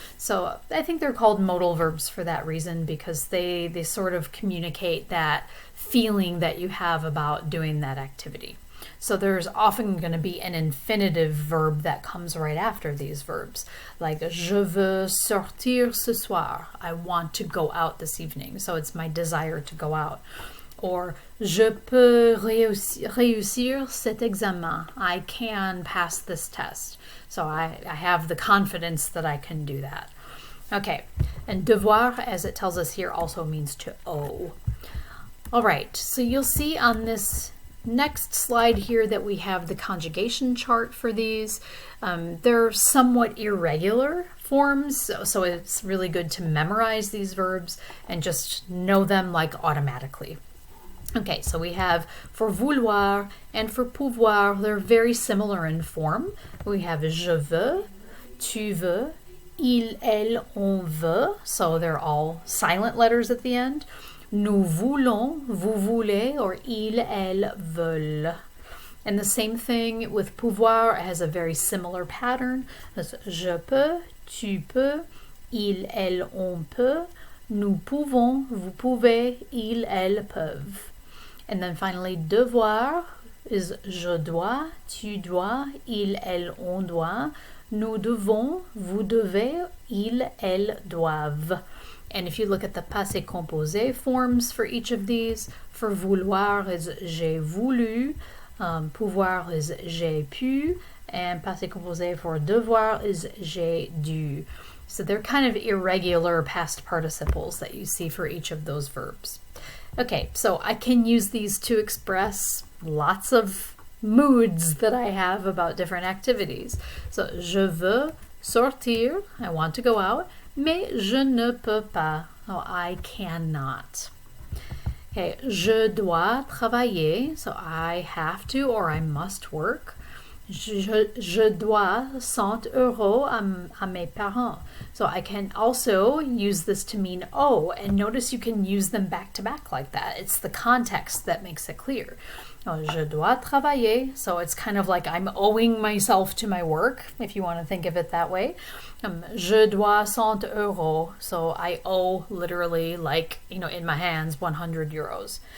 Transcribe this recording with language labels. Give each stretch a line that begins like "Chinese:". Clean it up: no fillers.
English: So I think they're called modal verbs for that reason, because they sort of communicate that feeling that you have about doing that activity. So there's often going to be an infinitive verb that comes right after these verbs, like
French: je veux sortir ce soir.
English: I want to go out this evening. So it's my desire to go out.
French: Or je peux réussir cet examen.
English: I can pass this test. So I have the confidence that I can do that. Okay, and devoir, as it tells us here, also means to owe. All right, so you'll see on this next slide here that we have the conjugation chart for these. They're somewhat irregular forms, so it's really good to memorize these verbs and just know them like automatically. Okay, so we have for vouloir and for pouvoir, they're very similar in form. We have
French: je veux, tu veux, il, elle, on veut,
English: so they're all silent letters at the end.
French: Nous voulons, vous voulez, or il, elle, veulent.
English: And the same thing with pouvoir, it has a very similar pattern.
French: It's je peux, tu peux, il, elle, on peut, nous pouvons, vous pouvez, il, elle, peuvent.
English: And then finally,
French: devoir is je dois, tu dois, il, elle, on doit, nous devons, vous devez, ils, elles doivent.
English: And if you look at the passé composé forms for each of these, for vouloir is
French: j'ai voulu,
English: pouvoir is
French: j'ai pu,
English: and passé composé for devoir is
French: j'ai dû.
English: So they're kind of irregular past participles that you see for each of those verbs. Okay, so I can use these to express lots of moods that I have about different activities. So,
French: je veux sortir,
English: I want to go out,
French: mais je ne peux pas,
English: oh, I cannot. Okay,
French: je dois travailler,
English: so I have to or I must work.
French: Je dois 100 euros à mes parents.
English: So I can also use this to mean owe, and notice you can use them back to back like that. It's the context that makes it clear.
French: Je dois travailler,
English: so it's kind of like I'm owing myself to my work, if you want to think of it that way.
French: Je dois 100 euros,
English: so I owe literally, like, in my hands, 100 euros.